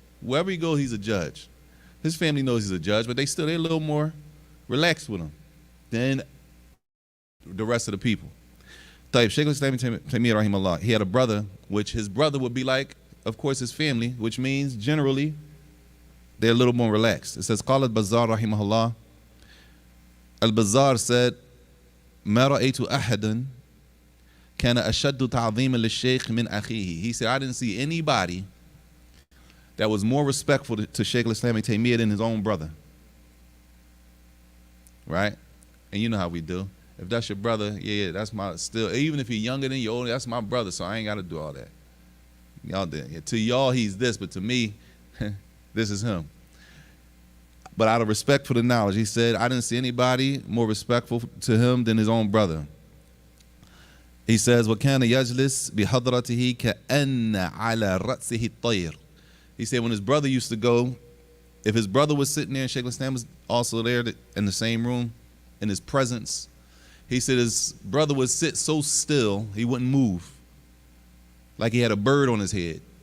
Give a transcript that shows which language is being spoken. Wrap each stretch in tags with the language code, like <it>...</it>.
<en>Wherever he goes, he's a judge. His family knows he's a judge, but they're a little more relaxed with him than the rest of the people. Shaykh al-Islam Ibn Taymiyyah rahimahullah, he had a brother, which his brother would be like, of course, his family, which means generally they're a little more relaxed. It says,</en> <ar>قال البزار رحمه الله,</ar> <en>Al-Bazzar said,</en> <ar>ما رأيت أحدا كان أشد تعظيما للشيخ من أخيه.</ar> <en>He said, I didn't see anybody that was more respectful to Shaykh al-Islam Ibn Taymiyyah than his own brother. Right? And you know how we do. If that's your brother, yeah, that's my, still, even if he's younger than you, older, that's my brother, so I ain't got to do all that. Y'all did. Yeah, to y'all, he's this, but to me, this is him. But out of respect for the knowledge, he said, I didn't see anybody more respectful to him than his own brother. He says,</en> <ar>وَكَانَ يَجْلِسْ بِحَضْرَتِهِ كَأَنَّ عَلَى رَأْسِهِ الطَّيْرِ.</ar> <en>He said when his brother used to go, if his brother was sitting there and Shaykh al-Islam was also there in the same room, in his presence, he said his brother would sit so still, he wouldn't move, like he had a bird on his head.</en>